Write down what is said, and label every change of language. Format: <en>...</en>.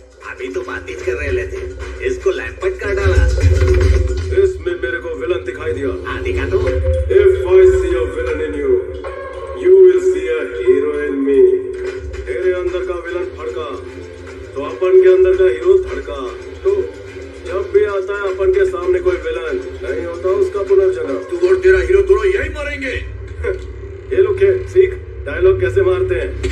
<hi>अभी तो बातचीत कर रहे थे, इसको लैंपट कर डाला। इसमें मेरे को विलन दिखाई दिया। हाँ दिखा दो।</hi> <en>If I see a villain in you, you will see a hero in me.</en> <hi>तेरे अंदर का विलन भड़का तो अपन के अंदर का हीरो धड़का। तो जब भी आता है अपन के सामने कोई विलन, नहीं होता उसका पुनर्जन्म। तू और तेरा हीरो दोनों यही मरेंगे। ये लोग के सीख डायलॉग कैसे मारते हैं।</hi>